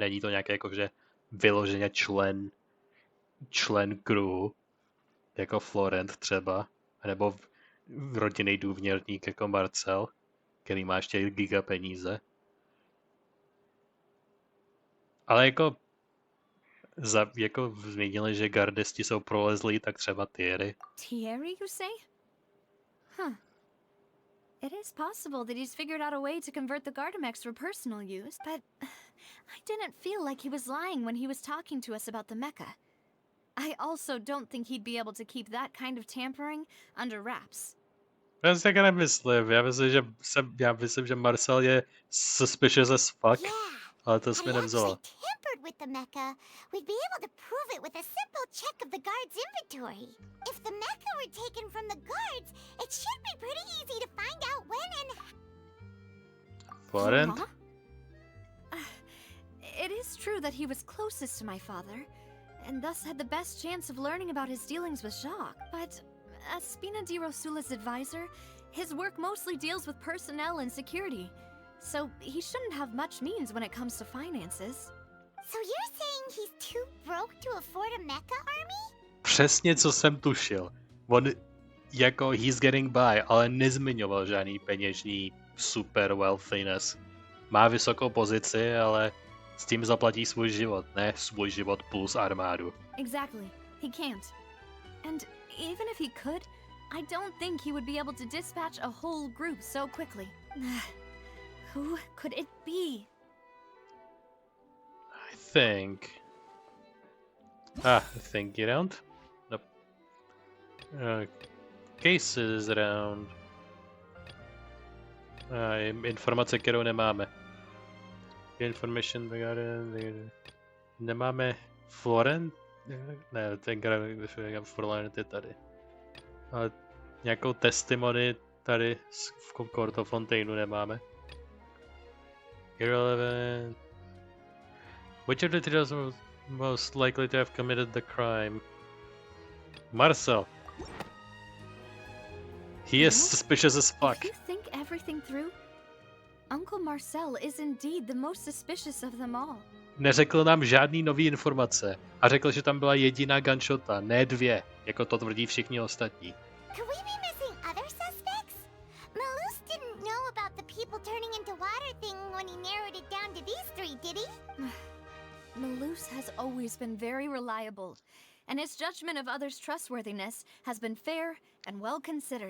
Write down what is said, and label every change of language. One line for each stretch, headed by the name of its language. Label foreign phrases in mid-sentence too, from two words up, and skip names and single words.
Czech: Není to nějaké jakože vyloženě člen kruhu, jako Florent třeba, nebo rodinný důvěrník jako Marcel, který má ještě giga peníze. Ale jako zmínili, že gardisti jsou prolezlí, tak třeba Thierry. Thierry,
English: you say? Huh. It is possible that he's figured out a way to convert the Gardamex for personal use, but I didn't feel like he was lying when he was talking to us about the mecha. I also don't think he'd be able to keep that kind of tampering under wraps.
Czech: Já si taky nemyslím. Já myslím, že Marcel je
English: suspicious as fuck,
Czech: ale to jsme nevzala.
English: With the mecha, we'd be able to prove it with a simple check of the guard's inventory. If the mecha were taken from the guards, it should be pretty easy to find out when and... Florent? It is true that he was closest to my father, and thus had the best chance of learning about his dealings with Jacques. But as Spina di Rosula's advisor, his work mostly deals with personnel and security, so he shouldn't have much means when it comes to finances. So you're saying he's too broke to afford a mecha army?
Czech: Přesně, co jsem tušil. On jako
English: he's getting by,
Czech: ale nezmiňoval žádný peněžní
English: super wealthiness.
Czech: Má vysokou pozici, ale s tím zaplatí svůj život, ne svůj život plus armádu.
English: Exactly. He can't. And even if he could, I don't think he would be able to dispatch a whole group so quickly. Who could it be? I think you don't. Nope. Cases around.
Czech: Informace, kterou nemáme. Information nemáme Florent? Ne, ten Florent je tady. Ale nějakou testimony tady v Court of Fontaineu nemáme.
English: Irrelevant. Which of the three was most likely to have committed the crime? Marcel. He is suspicious as fuck. If you think everything through, Uncle Marcel is indeed the most suspicious of them all.
Czech: Neřekl nám žádný nový informace a řekl, že tam byla jediná gunshota, ne dvě, jako to tvrdí všichni ostatní.
English: Could we be missing other suspects? Malus didn't know about the people turning into water better thing when he narrowed it down to these three, did he? Malus has always been very reliable, and his judgment of others' trustworthiness has been fair and well considered.